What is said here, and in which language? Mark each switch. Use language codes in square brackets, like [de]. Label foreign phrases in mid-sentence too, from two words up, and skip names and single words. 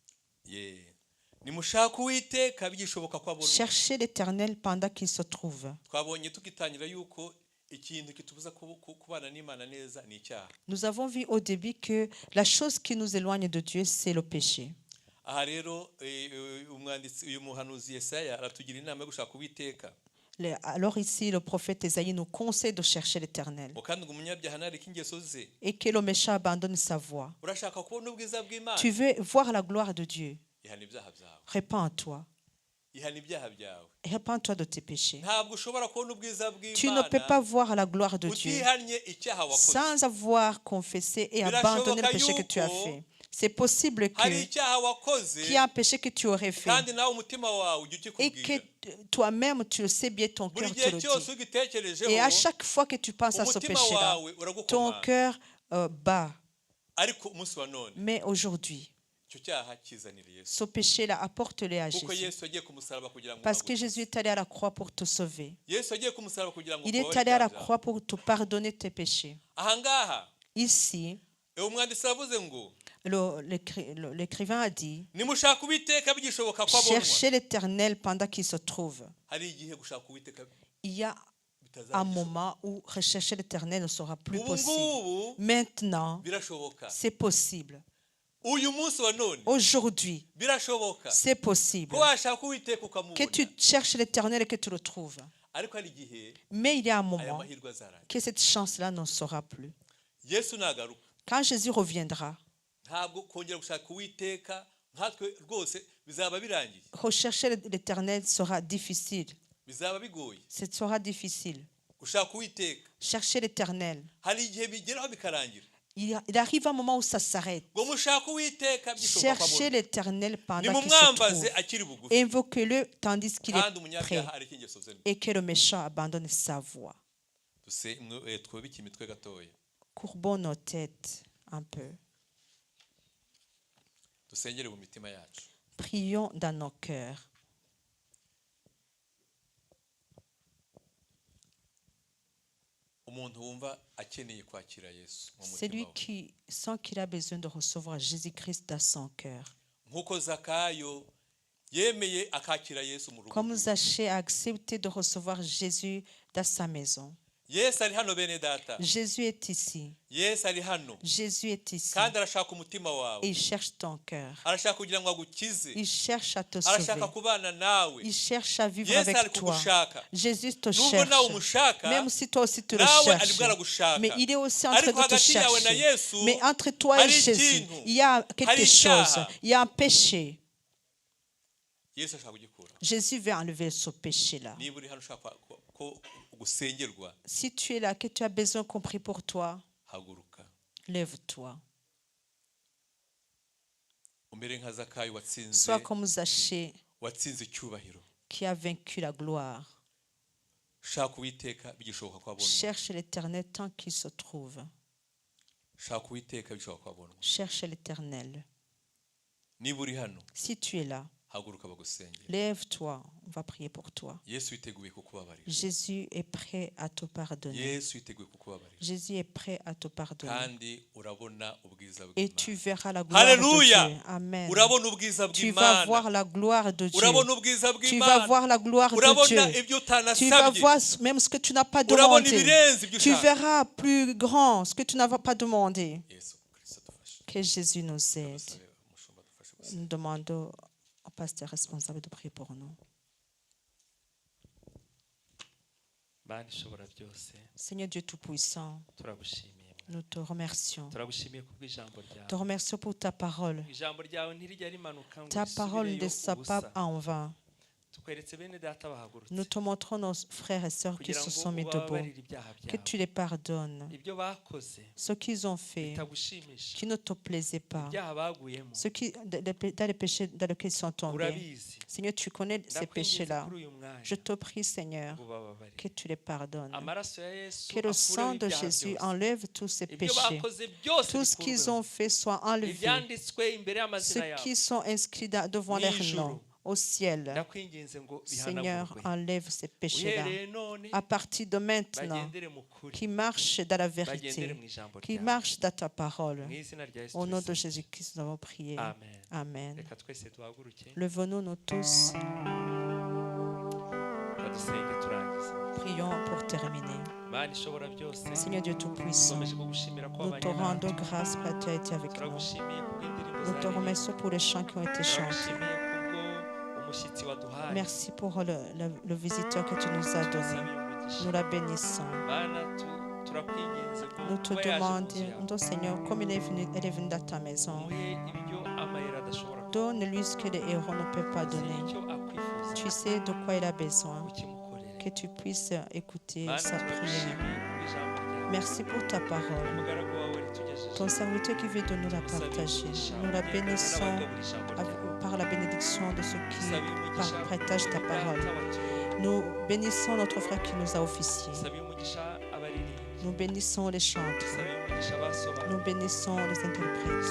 [rw] nimushaka uwiteka bigishoboka ko abonwa. [fr] Cherchez l'Éternel pendant qu'il se trouve. [rw] twabonye tugitangira yuko ikintu kitubuza kubana n'Imana neza ni icyaha. [fr] Nous avons vu au début que la chose qui nous éloigne de Dieu, c'est le péché. [rw] aha rero umwanditsi uyu muhanuzi Yesaya aratugira inama yo gushaka uwiteka. [fr] Alors ici, le prophète Ésaïe nous conseille de chercher l'Éternel [rw] kandi ngo umunyabyaha nareke ingeso ze. [fr] et que le méchant abandonne sa voie. [rw] urashaka kubona ubwiza bw'Imana, [fr] Tu veux voir la gloire de Dieu, [rw] ihana ibyaha byawe, [fr] répands-toi. [rw] ihana ibyaha byawe. [fr] Répands-toi de tes péchés. [rw] ntabwo ushobora kubona ubwiza [fr] Tu ne peux pas [rw] bw'Imana [fr] voir la gloire de Dieu [rw] utihannye icyaha wakoze. [fr] sans avoir confessé et abandonné le péché que tu as fait. C'est possible [rw] hari [fr] que [rw] icyaha wakoze [fr] qu'il y a un péché que tu aurais fait [rw] kandi nawe umutima wawe ujya [fr] et que [rw] ukikubwira. [fr] toi-même tu le sais bien, ton [rw] buri [fr] cœur te [rw] gihe [fr] le [rw] cyose [fr] dit. [rw] ugitekerejeho [fr] Et à chaque fois que tu penses à ce [rw] umutima [fr] péché-là, [rw] wawe [fr] ton [rw] uragukomanga. [fr] cœur bat. [rw] ariko umunsi wa none [fr] Mais aujourd'hui, [rw] icyo cyaha kizanira Yesu, [fr] ce péché-là, apporte-le à [rw] kuko [fr] Jésus. [rw] Yesu yagiye ku musaraba kugira ngo [fr] Parce que [rw] agukize. [fr] Jésus est allé à la croix pour te sauver. [rw] Yesu yagiye ku musaraba kugira ngo [fr] Il est [rw] ukubabarire [fr] allé à la [rw] ibyaha byawe. [fr] croix pour te pardonner tes péchés. [rw] aha ngaha [fr] Ici, [rw] umwanditsi yavuze ngo [fr] l'écrivain a dit, [rw] nimushaka uwiteka bigishoboka ko abonwa. [fr] cherchez l'Éternel pendant qu'il se trouve. [rw] hari igihe gushaka uwiteka [fr] Il y a un [rw] bitazabishoboka. [fr] moment où rechercher l'Éternel ne sera plus [rw] ubu [fr] possible. [rw] ngubu [fr] Maintenant, [rw] birashoboka. [fr] c'est possible. [rw] uyu munsi wa none [fr] Aujourd'hui, [rw] birashoboka [fr] c'est possible [rw] ko washaka uwiteka [fr] que [rw] ukamubona. [fr] tu cherches l'Éternel et que tu le trouves. [rw] ariko hari igihe [fr] Mais il y a un [rw] aya [fr] moment [rw] mahirwe azarangira. [fr] que cette chance-là ne sera plus. [rw] Yesu nagaruka [fr] Quand Jésus reviendra, [rw] ntabwo kongera gushaka uwiteka nkatwe rwose bizaba birangiye, [fr] rechercher l'Éternel sera difficile. [rw] bizaba bigoye [fr] Ce sera difficile. [rw] gushaka uwiteka. [fr] Chercher l'Éternel. [rw] hari igihe bigeraho bikarangira [fr] Il arrive un moment où ça s'arrête. [rw] ngo mushaka uwiteka byishoboka ko [fr] Cherchez [rw] abonwa. [fr] l'Éternel pendant qu'il se [rw] nimumwambaze [fr] trouve. [rw] akiri bugufi [fr] Invoquez-le tandis qu'il [rw] kandi [fr] est prêt [rw] umunyabyaha areke ingeso ze mbi. [fr] et que le méchant abandonne sa voie. [rw] twubike imitwe gatoya [fr] Courbons nos têtes un peu. [rw] dusengere mu mitima yacu. [fr] Prions dans nos cœurs. [rw] umuntu wumva akeneye kwakira Yesu mu [fr] C'est [rw] mutima [fr] lui [rw] we, [fr] qui sent qu'il a besoin de recevoir Jésus-Christ dans son cœur. [rw] nk'uko Zakayo yemeye akakira Yesu mu rugo [fr] Comme [rw] rwe. [fr] Zachée a accepté de recevoir Jésus dans sa maison. [rw] Yesu ari hano bene data, [fr] Jésus est ici. [rw] Yesu ari hano [fr] Jésus est ici. [rw] kandi arashaka umutima [fr] Et [rw] wawe, [fr] il cherche ton cœur. [rw] arashaka kugira ngo agukize, [fr] Il cherche à te [rw] arashaka [fr] sauver. [rw] kubana nawe. [fr] Il cherche à vivre [rw] Yesu ari [fr] avec toi. [rw] kugushaka, [fr] Jésus te [rw] nubwo [fr] cherche. [rw] nawe umushaka, [fr] Même si toi aussi tu le [rw] nawe ari [fr] cherches. [rw] bwo aragushaka. [fr] Mais il est aussi en train [rw] Ariko [fr] de te [rw] hagati yawe na [fr] chercher. [rw] Yesu [fr] Mais entre toi et [rw] hari [fr] Jésus, [rw] ikintu, [fr] il y a [rw] hari [fr] quelque [rw] icyaha. [fr] chose. Il y a un péché. [rw] Yesu ashaka kugikura. [fr] Jésus veut enlever ce péché-là. [rw] niba uri hano ushaka ko gusengerwa, [fr] Si tu es là, que tu as besoin qu'on prie pour toi, [rw] haguruka [fr] lève-toi. [rw] umere nka Zakayo watsinze [fr] Sois comme Zachée [rw] watsinze icyubahiro. [fr] qui a vaincu la gloire. [rw] shaka uwiteka bigishoboka ko abonwa. [fr] Cherche l'Éternel tant qu'il se trouve. [rw] shaka uwiteka bigishoboka ko abonwa. [fr] Cherche l'Éternel. [rw] niba uri hano [fr] Si tu es là, [rw] haguruka bagusengera. [fr] lève-toi. On va prier pour toi. [rw] Yesu yiteguye kukubabarira. [fr] Jésus est prêt à te pardonner. [rw] Yesu yiteguye kukubabarira [fr] Jésus est prêt à te pardonner. [rw] kandi urabona ubwiza [fr] Et tu [rw] bw'Imana. [fr] verras la gloire de [rw] Haleluya! [fr] Dieu. Amen. [rw] urabona ubwiza [fr] Tu vas voir [rw] bw'Imana, [fr] la gloire de Dieu. [rw] urabona ubwiza [fr] Tu vas [rw] bw'Imana, [fr] voir la gloire de [rw] urabona [fr] Dieu. [rw] ibyo [fr] Tu vas [rw] utanasabye, [fr] voir même ce que tu n'as pas [rw] urabona [fr] demandé. [rw] ibirenze ibyo [fr] Tu [rw] ushaka. [fr] verras plus grand ce que tu n'as pas demandé. [rw] Yesu Kristo adufashe. [fr] Que Jésus nous aide. [rw] Dusabe umushumba adufashe gusenga. [fr] Nous demandons au pasteur responsable de prier pour nous. [rw] Mana ishobora byose, [fr] Seigneur Dieu Tout-Puissant, [rw] turagushimiye. [fr] nous te remercions. [rw] Turagushimiye kubw'ijambo ryawe. [fr] Te remercions pour ta parole. [rw] Ijambo ryawe ntirijya rimanuka ngo [fr] Ta parole ne [rw] risubireyo [fr] soit pas [rw] ubusa. [fr] en vain. [rw] Tukweretse bene data bahagurutse [fr] Nous te montrons nos frères et sœurs qui [rw] kugira [fr] se [rw] ngo [fr] sont mis debout. [rw] ubabarire ibyaha [fr] Que [rw] byabo. [fr] tu les pardonnes. [rw] Ibyo bakoze [fr] Ce qu'ils ont fait, [rw] bitagushimisha, [fr] qui ne te plaisait pas. [rw] ibyaha baguyemo, [fr] Ceux qui, dans les péchés dans lesquels ils sont tombés. [rw] urabizi. [fr] Seigneur, tu connais ces [rw] Ndakwinginze [fr] péchés-là. [rw] kuri uyu mwanya [fr] Je te prie, Seigneur, [rw] ngo ubababarire. [fr] que tu les pardonnes. [rw] Amaraso ya Yesu [fr] Que le [rw] akureho [fr] sang de [rw] ibyaha [fr] Jésus [rw] byose. [fr] enlève tous ces [rw] Ibyo [fr] péchés. [rw] bakoze byose [fr] Tout ce qu'ils [rw] bikurweho. [fr] ont fait soit enlevé. [rw] Ibyanditswe imbere y'amazina [fr] Ceux [rw] yabo [fr] qui sont inscrits devant [rw] Ni [fr] leur [rw] ijuru. [fr] nom, au ciel. [rw] ndakwinginze ngo [fr] Seigneur, [rw] bihanagurwe [fr] enlève ces péchés-là. [rw] uhereye none [fr] À partir de maintenant, [rw] bagendere mu kuri [fr] qui marche dans la [rw] bagendere [fr] vérité, [rw] mu ijambo [fr] qui [rw] ryawe [fr] marche dans ta parole. [rw] mu izina rya Yesu [fr] Au nom de [rw] Kristo. [fr] Jésus-Christ, nous avons prié. [rw] amen [fr] Amen. [rw] reka twese duhaguruke [fr] Levons-nous nous tous, [rw] badusenge turangiza [fr] prions pour terminer. [rw] mana ishobora byose [fr] Seigneur Dieu Tout-Puissant, [rw] dukomeje kugushimira ko [fr] nous te [rw] wabanye natwe [fr] rendons grâce parce que tu as été avec nous. [rw] turagushimiye kubw'indirimbo [fr] Nous te [rw] zaririmba [fr] remercions pour les chants qui ont été chantés. [rw] turagushimiye kubwo umushyitsi waduhaye [fr] Merci pour le visiteur que tu nous as donné. [rw] tusabiye umugisha [fr] Nous la bénissons. [rw] mana turakwinginze ngo [fr] Nous te [rw] kuba yaje mu nzu [fr] demandons, [rw] yawe [fr] Seigneur, comme elle est venue dans ta maison, [rw] umuhe ibyo amayeri adashobora [fr] donne-lui ce que les héros ne peuvent pas [rw] kuzi [fr] donner. [rw] icyo akwifuza [fr] Tu sais de quoi il a besoin, [rw] ukimukorere [fr] que tu puisses écouter [rw] mana [fr] sa prière. [rw] turagushimiye kubw'ijambo ryawe [fr] Merci pour ta parole. [rw] umugaragu wawe ritugejeje [fr] Ton serviteur qui veut de nous la partager. Nous la bénissons par la bénédiction de ceux qui partagent ta parole. Nous bénissons notre frère qui nous a officié. Nous bénissons les chantres. Nous bénissons les interprètes.